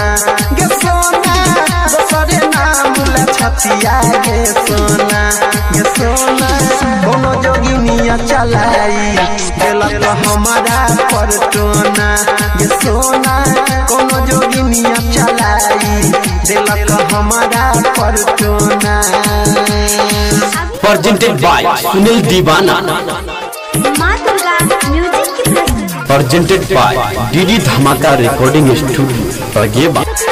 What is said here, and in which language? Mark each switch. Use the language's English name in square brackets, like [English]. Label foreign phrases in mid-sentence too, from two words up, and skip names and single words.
[Maithili] गे सोना दोसरे नाम लछतिया गे सोना। गे सोना कोनो जोगिनिया चलाई देलक हमारा परटोना। गे सोना कोनो जोगिनिया चलाई देलक हमारा परटोना। [English] Presented by Sunil Divana। Presented by DD Dhamaka Recording Studio, Prageba।